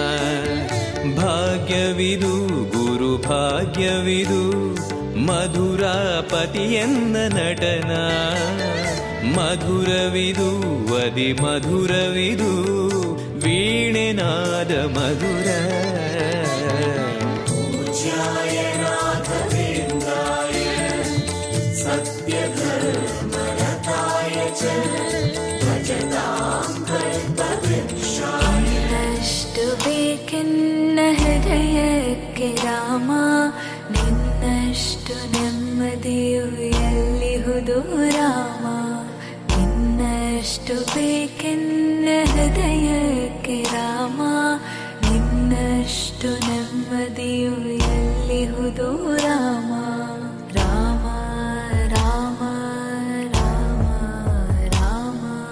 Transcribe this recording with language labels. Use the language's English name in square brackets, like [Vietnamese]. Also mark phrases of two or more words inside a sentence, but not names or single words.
[Kannada] ಭಾಗ್ಯವಿದು ಗುರು ಭಾಗ್ಯವಿದು ಮಧುರಾಪತಿಯನ್ನ ನಟನ ಮಧುರವಿದು ಅದಿ ಮಧುರವಿದು ವೀಣೆನಾದ ಮಧುರ [Sanskrit] पूज्याय राघवेन्द्राय सत्यधर्मरताय च भजतां कल्पवृक्षाय [Kannada] ನಿನ್ನಷ್ಟು ಬೇಕೆನ್ನ ಹೃದಯಕ್ಕೆ ರಾಮ ನಿನ್ನಷ್ಟು ನೆಮ್ಮದಿಯು ಎಲ್ಲಿಹುದು ರಾಮ ನಿನ್ನಷ್ಟು ಬೇಕೆನ್ನ ಹೃದಯಕ್ಕೆ ರಾಮ ನಿನ್ನಷ್ಟು ನೆಮ್ಮದಿಯು ಎಲ್ಲಿಹುದು ರಾಮ ರಾಮ ರಾಮ ರಾಮ ರಾಮ